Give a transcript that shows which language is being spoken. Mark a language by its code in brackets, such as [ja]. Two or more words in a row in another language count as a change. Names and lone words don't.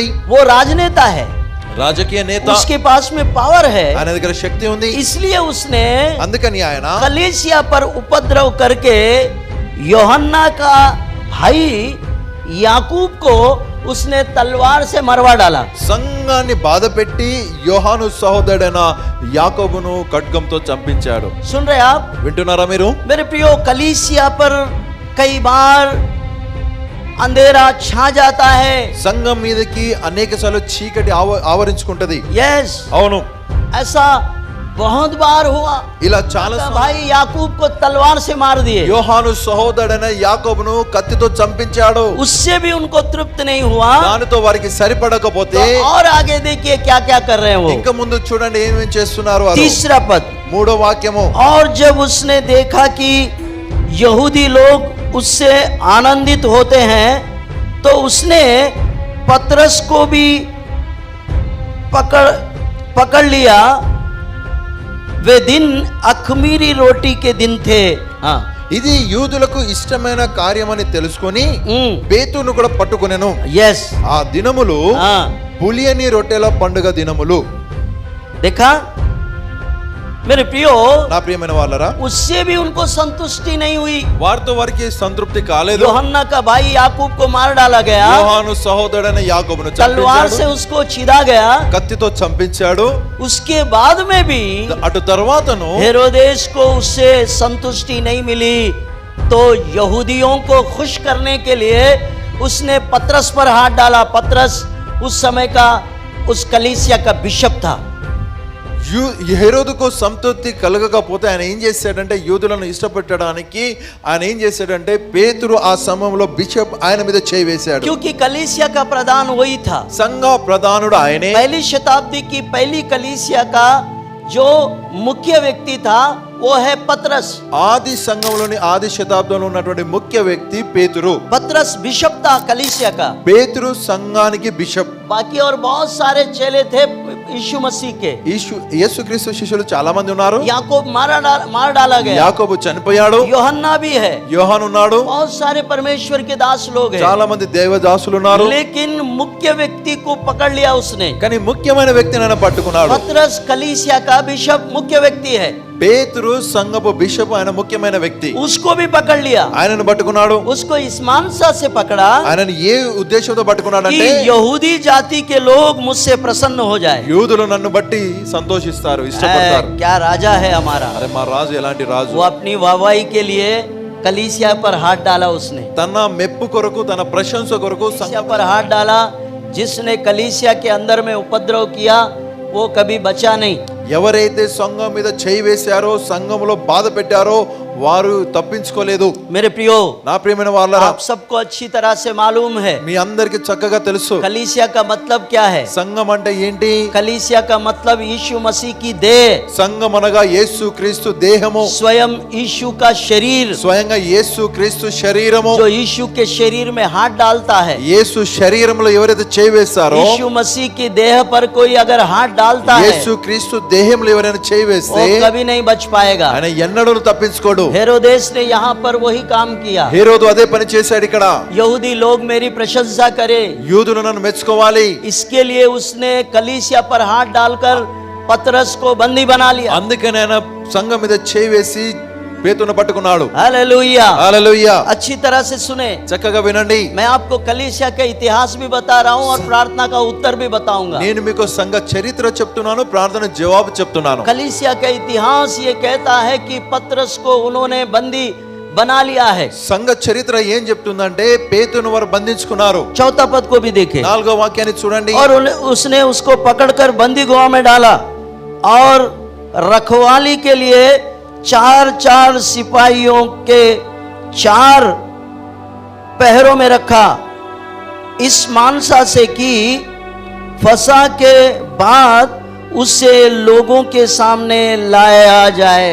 [hi] वो राजनेता है, [te] రాజకీయ నేత. [hi] उसके पास में पावर है. [te] ఆయన దగ్గర శక్తి ఉంది. [hi] इसलिए उसने [te] అందుకని ఆయన [hi] कलीसिया पर उपद्रव करके यूहन्ना का भाई याकूब को उसने तलवार से मरवा डाला. [te] సంఘాన్ని బాధపెట్టి యోహాను సహోదరుడైన యాకోబును ఖడ్గంతో చంపించాడు. [hi] सुन रहे आप? [te] వింటున్నారా మీరు? [hi] मेरे प्रियो, कलीसिया पर कई बार अंधेरा छा जाता है. [te] సంఘం మీదకి అనేక సార్లు చీకటి ఆవరించుకుంటది. [hi] यस, [te] అవును, [hi] ऐसा बहुत बार हुआ. [te] ఇలా చాలా [hi] उसका भाई याकूब को तलवार से मार दिए. [te] యోహాను సహోదరుడైన యాకోబును కత్తితో చంపించాడు. [hi] उससे भी उनको तृप्त नहीं हुआ. [te] దానితో వారికి సరిపడకపోతే [hi] तो और आगे देखिए क्या क्या कर रहे हैं वो. [te] ఇంకా ముందు చూడండి ఏమేం చేస్తున్నారు వారు. [hi] तीसरा पद, [te] మూడో వాక్యము. [hi] और जब उसने देखा कि यहूदी लोग उससे आनंदित होते हैं तो उसने पतरस को भी पकड़ लिया. वे दिन अखमीरी रोटी के दिन थे. हाँ, [te] ఇది యూదులకు ఇష్టమైన కార్యమని తెలుసుకొని పేతురును కూడా పట్టుకొనెను. [hi] यस, [te] ఆ దినములు [hi] हाँ, [te] పులియని రొట్టెల పండుగ దినములు. [hi] देखा मेरे प्रियो, [te] నా ప్రియమైన వాళ్ళరా, [hi] उससे भी उनको संतुष्टि नहीं हुई. [te] వారితో వారికి సంతృప్తి కాలేదు. [hi] यूहन्ना का भाई याकूब को मार डाला गया, [te] యోహాను సహోదరుడైన యాకోబును [hi] तलवार से [te] చంపించాడు, [hi] उसको छिदा गया. [te] కత్తితో చంపించాడు. [hi] उसके बाद में भी [te] అటు తర్వాతను [hi] हेरोदेस को उससे संतुष्टि नहीं मिली, तो यहूदियों को खुश करने के लिए उसने पतरस पर हाथ डाला. पतरस उस समय का उस कलीसिया का बिशप था. [te] హెరోదుకు సంతృప్తి కలగకపోతే ఆయన ఏం చేశాడంటే యూదులను ఇష్టపెట్టడానికి ఆయన ఏం చేశాడంటే పేతురు ఆ సమయంలో బిషప్ ఆయన మీద చేయి వేశాడు. [hi] क्योंकि कलीसिया का प्रधान वही था. [te] సంఘ ప్రధానుడు ఆయనే. [hi] पहली शताब्दी की पहली कलीसिया का जो मुख्य व्यक्ति था वो है पतरस. [te] ఆది సంఘంలోని ఆది శతాబ్దంలో ఉన్నటువంటి ముఖ్య వ్యక్తి పేతురు. [hi] पतरस बिशप था कलीसिया का. [te] పేతురు సంఘానికి బిషప్. [hi] बाकी और बहुत सारे चेले थे यीशु मसीह के. [te] యేసుక్రీస్తు శిష్యులు చాలా మంది ఉన్నారు. [hi] याकूब मार डाला गया. [te] యాకోబు చనిపోయాడు. [hi] యోహన్నా भी है. [te] యోహాను ఉన్నాడు. [hi] बहुत सारे परमेश्वर के दास लोग हैं. [te] చాలా మంది దేవదాసులు ఉన్నారు. [hi] लेकिन मुख्य व्यक्ति को पकड़ लिया उसने. [te] కానీ ముఖ్యమైన వ్యక్తిని ఆయన పట్టుకున్నాడు. [hi] पतरस कलीसिया का बिशप मुख्य व्यक्ति है. [te] పేతురు సంఘపు బిషప్, ఆయన ముఖ్యమైన వ్యక్తి. [hi] उसको भी पकड़ लिया. [te] ఆయనను పట్టుకున్నాడు. [hi] उसको इस मानसा से पकड़ा [te] ఆయనను ఏ ఉద్దేశంతో [hi] कि [te] పట్టుకున్నాడంటే [hi] यहूदी जाति के लोग मुझसे प्रसन्न हो जाए. [te] యూదులు నన్ను బట్టి సంతోషిస్తారు, ఇష్టపడతారు. [hi] क्या राजा है हमारा. [te] అరే మా రాజు ఎలాంటి రాజు. [hi] वो अपनी वाहवाही के लिए कलीसिया पर हाथ डाला. उसने [te] తన మెప్పు కొరకు, తన ప్రశంస కొరకు [hi] कलीसिया पर हाथ डाला. जिसने कलीसिया के अंदर में उपद्रव किया वो कभी बचा नहीं. [te] ఎవరైతే సంఘం మీద చేయి వేశారో, సంఘంలో బాధ పెట్టారో వారు తప్పించుకోలేదు. [hi] मेरे प्रियो, [te] నా ప్రియమైన వాళ్ళారా, [hi] आप सबको अच्छी तरह से मालूम है [te] మీ అందరికి చక్కగా తెలుసు [hi] कलीसिया का मतलब क्या है। [te] సంఘం అంటే ఏంటి. [hi] कलीसिया का मतलब यीशु मसीह की देह, [te] సంఘం అనగా యేసు క్రీస్తు దేహము, [hi] स्वयं यीशु का शरीर, [te] స్వయంగా యేసు క్రీస్తు శరీరము. [hi] जो यीशु के शरीर में हाथ डालता है। [te] యేసు శరీరంలో ఎవరైతే చేయి వేస్తారో, [hi] यीशु मसीह की देह पर कोई अगर हाथ डालता है [te] యేసు క్రీస్తు దేహంలో ఎవరైనా చేయి [hi] वो [te] వేస్తే [hi] कभी नहीं बच पाएगा। [te] ఆయన ఎన్నడూ తప్పించుకోడు. [hi] हेरोदेस ने यहाँ पर वही काम किया। [te] హేరోదు అదే పని చేశాడు ఇక్కడ. [hi] यहूदी लोग मेरी प्रशंसा करे, [te] యూదులు నన్ను మెచ్చుకోవాలి, [hi] इसके लिए उसने कलीसिया पर हाथ डालकर पतरस को बंदी बना लिया। [te] అందుకని ఆయన సంఘం మీద చేయి వేసి పేతురును పట్టుకున్నాడు. [hi] हालेलुया। [te] హల్లెలూయా. [hi] अच्छी तरह से सुने, [te] చక్కగా వినండి. [hi] मैं आपको कलीसिया के इतिहास भी बता रहा हूँ और प्रार्थना का उत्तर भी बताऊंगा। [te] నేను మీకు సంఘ చరిత్ర చెప్తున్నాను, ప్రార్థన జవాబు చెప్తున్నాను. [hi] कलीसिया का इतिहास ये कहता है कि पतरस को उन्होंने बंदी बना लिया है। [te] సంఘ చరిత్ర ఏం చెప్తుందంటే పేతురును వారు బంధించుకున్నారు. [hi] चौथा पद को भी देखें। [te] 4వ వాక్యాన్ని చూడండి. [hi] और उसने उसको पकड़कर बंदी गुहा में डाला और रखवाली के लिए 4 सिपाहियों के 4 पहरों में रखा, इस मानसा से कि फसा के बाद उसे लोगों के सामने लाया जाए।